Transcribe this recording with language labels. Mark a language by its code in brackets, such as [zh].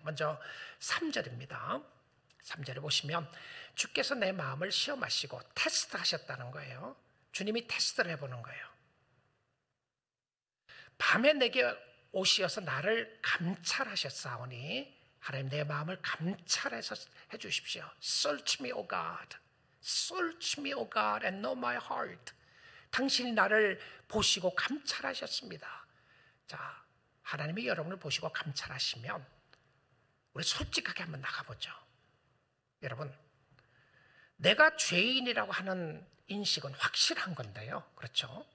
[ko] 먼저 3절입니다. 3절에 보시면 주께서 내 마음을 시험하시고 테스트하셨다는 거예요. 주님이 테스트를 해보는 거예요. 밤에 내게 오시어서 나를 감찰하셨사오니 하나님 내 마음을 감찰해서 해주십시오. [en] Search me, O God. Search me, O God, and know my heart. [ko] 당신이 나를 보시고 감찰하셨습니다. 자, 하나님이 여러분을 보시고 감찰하시면 우리 솔직하게 한번 나가보죠. 여러분, 내가 죄인이라고 하는 인식은 확실한 건데요, 그렇죠?